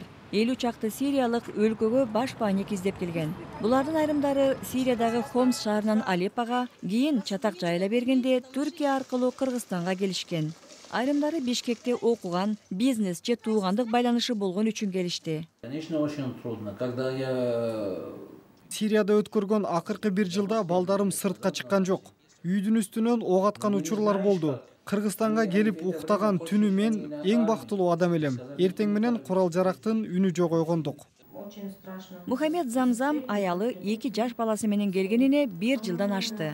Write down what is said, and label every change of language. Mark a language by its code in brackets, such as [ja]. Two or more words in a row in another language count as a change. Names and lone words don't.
[ky] 50 чакты сириялык өлкөгө баш паник издеп келген. Булардын айрымдары Сириядагы Хомс шаарынан Алеппага, кийин чатак жайыла бергенде Түркия аркылуу Кыргызстанга келишкен. Айрымдары Бишкекте окуган, бизнес же туугандык байланышы болгон үчүн келишти. [ru] Конечно, очень трудно, когда я [ky] Сирияда өткөргөн акыркы бир жылда балдарым сыртка чыккан жок. Үйдүн үстүнөн ок аткан учурлар болду. Кыргызстанга келип уктаган түнү мен эң бактылуу адам элем. Эртең менен курал жарактын үнү жогойгондук. Мухаммед Замзам аялы 2 жаш баласы менен келгенине 1 жылдан ашты.